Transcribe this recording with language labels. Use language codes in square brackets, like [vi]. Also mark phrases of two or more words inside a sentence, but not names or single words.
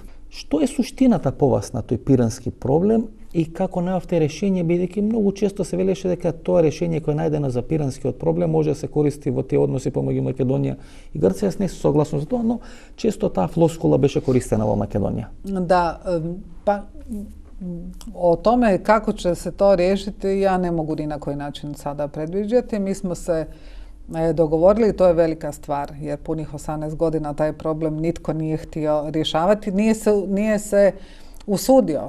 [mk] Што е суштината по вас на тој пирански проблем и како најавте решение, бидејќи многу често се велеше дека тоа решение кое е најдено за пиранскиот проблем може да се користи во тие односи помеѓу Македонија и Грција? Јас не сум согласен за тоа, но често таа флоскула беше користена во Македонија. Да, па [hr] o tome kako će se to riješiti ja ne mogu ni na koji način sada predviđati. Mi smo se dogovorili i to je velika stvar, jer punih 18 godina taj problem nitko nije htio rješavati, nije se usudio.